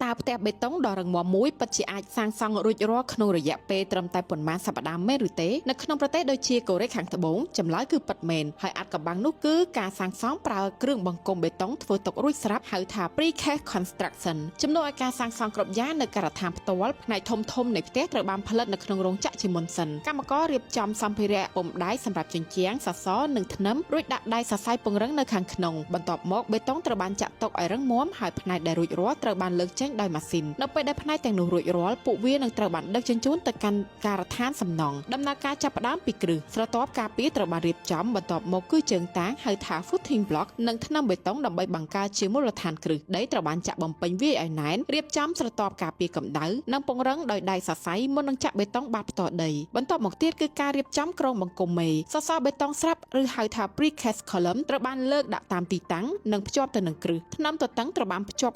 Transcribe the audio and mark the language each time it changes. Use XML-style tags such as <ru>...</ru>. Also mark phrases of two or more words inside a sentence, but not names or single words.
<km>តើផ្ទះបេតុងដ៏រឹងមាំមួយពិតជាអាចសាងសង់រួចរាល់ក្នុងរយៈពេលត្រឹមតែប៉ុន្មានសប្តាហ៍មែនឬទេនៅក្នុងប្រទេសដូចជាកូរ៉េខាងត្បូងចម្លើយគឺពិតមែនហើយអាថ៌កំបាំងនោះគឺការសាងសង់ប្រើគ្រឿងបង្គុំបេតុងធ្វើទុករួចស្រាប់ហៅថា</km> <en>precast construction</en> <km>ជំនួសឲ្យការសាងសង់គ្រប់យ៉ាងនៅការដ្ឋានផ្ទាល់ផ្នែកធំៗនៃផ្ទះត្រូវបានផលិតនៅក្នុងរោងចក្រជាមុនសិន កម្មកររៀបចំសម្ភារៈពុម្ពដៃសម្រាប់ជញ្ជាំងសសរនិងធ្នឹមរួចដាក់ដៃសរសៃពង្រឹងនៅខាងក្នុងបន្ទាប់មកបេតុងត្រូវបានចាក់ទុកឲ្យរឹងមាំហើយផ្នែកដែលរួចរាល់ត្រូវបានលើកចេញដោយម៉ាស៊ីននៅពេលដែលផ្នែកទាំងនោះរួចរាល់ពួកវានឹងត្រូវបានដឹកជញ្ជូនទៅកាន់កា រដ្ឋានសំណង់ដំណើរការចាប់ផ្ដើមពីគ្រឹះស្រទាប់ការពារត្រូវបានរៀបចំបន្ទាប់មកគឺជើងតាងហៅថា</km> <en>footing block</en> <km>និងថ្នាំបេតុងដើម្បីបង្កើតជាមូលដ្ឋានគ្រឹះដីត្រូវបានចាក់បំពេញវាយឲ្យណែន រៀបចំស្រទាប់ការពារកម្ដៅនិងពង្រឹងដោយដៃសរសៃមុននឹងចាក់បេតុងបាតផ្ទាល់ដីបន្ទាប់មកទៀតគឺការរៀបចំគ្រោងបង្គំមេសស របេតុងស្រាប់ឬហៅថា</km> <en>precast column</en> <km>ត្រូវបានលើកដាក់តាមទីតាំងនិងភ្ជាប់ទៅនឹងគ្រឹះថ្នាំទទឹងត្រូវបានភ្ជាប់</km>